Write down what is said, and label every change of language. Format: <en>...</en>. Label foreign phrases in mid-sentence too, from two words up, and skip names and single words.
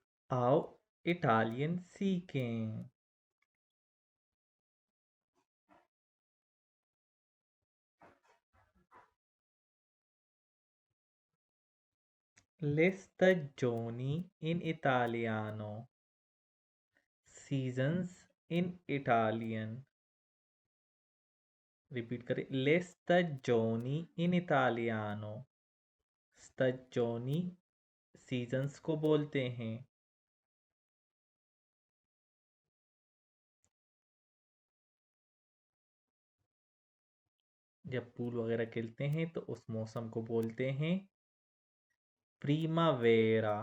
<hi>आओ इटालियन सीखें।</hi> <it>Le stagioni in italiano.</it> <en>Seasons in Italian.</en> <hi>रिपीट करें।</hi> <it>Le stagioni in italiano.</it> <hi>stagioni सीजन्स को बोलते हैं। जब पूल वगैरह खेलते हैं तो उस मौसम को बोलते हैं प्रीमावेरा।</hi>